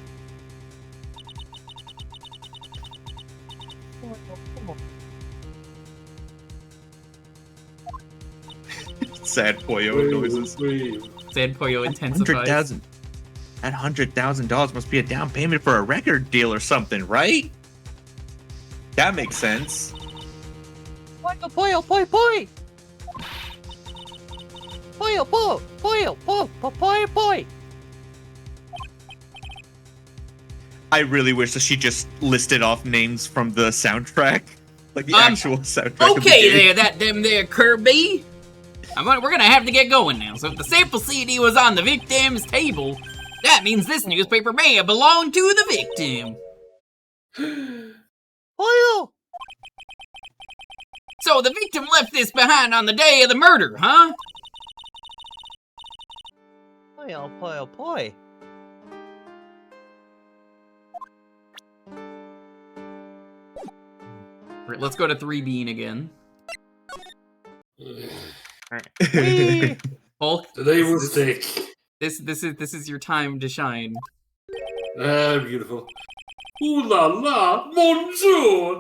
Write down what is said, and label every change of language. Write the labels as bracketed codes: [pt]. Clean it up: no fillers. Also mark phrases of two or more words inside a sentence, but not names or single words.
[en] Sad Poyo noises. Sad Poyo intensifies. That $100,000 must be a down payment for a record deal or something, right? That makes sense. Boyo, boyo, boy, boy! Boyo, boy, boyo, boy, boy, boy! I really wish that she just listed off names from the soundtrack, like the actual soundtrack. of the Okay game. there, them there Kirby. We're gonna have to get going now. So if the sample CD was on the victim's table, that means this newspaper may have belonged to the victim. Boyo! So the victim left this behind on the day of the murder, huh? Boyo, boyo, boy! Let's go to 3 Bean again. Whee! Hulk, Today was sick. this is your time to shine. Beautiful. [fr] Ooh la la, bonjour!